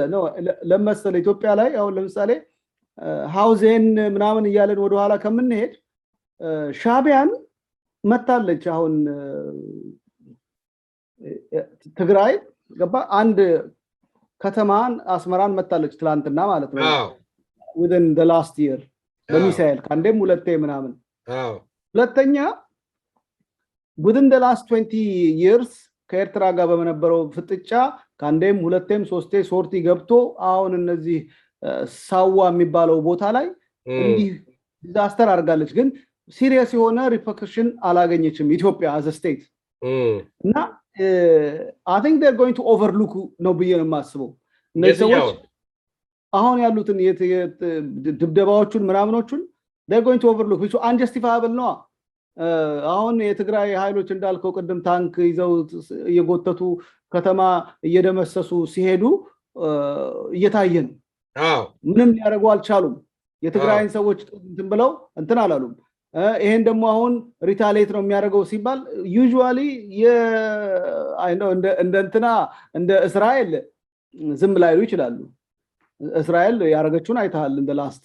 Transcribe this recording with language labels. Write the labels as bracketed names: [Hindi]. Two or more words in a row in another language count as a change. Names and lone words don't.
[Amharic] ለምሳሌ ኢትዮጵያ ላይ አሁን ለምሳሌ ሃውዜን ምናምን ይያለን ወደ ኋላ ከመንሄድ ሻቢያን መታለች አሁን ትግራይ ገባ አንድ ከተማን አስመራን መታለች ትላንትና ማለት ነው [English] within the last year [Amharic] በሚሳኤል ካንዴም ሁለቴ ምናምን ሁለተኛ [English] within the last 20 years [Amharic] ከኤርትራ ጋር በመነበረው ፍጥጫ ካንዴም ሁለቴም ሶስቴ ሶርቲ ገብቶ አሁን እነዚህ ሳዋ የሚባለው ቦታ ላይ እንዲህ ዲዛስተር አድርጋለች ግን ሲሪየስ የሆነ ሪፐርኩሽን አላገኘችም ኢትዮጵያ [English] as a state [Amharic] እና [English] I think they're going to overlook [Amharic] ነው ብዬ ነው የማስበው እነዚህ ሰዎች አሁን ያሉትን ድብደባዎቹን ምናምኖቹን [English] they're going to overlook which unjustifiable [Amharic] ነው አሁን የትግራይ ኃይሎች እንዳልከው ቀደም ታንክ ይዘው እየጎተቱ ከተማ እየደመሰሱ ሲሄዱ እየታየ ነው ምንም ሊያደርጉ አልቻሉም የትግራይን ሰዎች እንትን ብለው እንትን አላሉም ይሄን ደግሞ አሁን ሪታሌት ነው የሚያደርገው ሲባል ዩዥዋሊ እንደ እስራኤል ዝም ላይሉ ይችላሉ እስራኤል ያረጋችሁን አይታል እንደ ላስት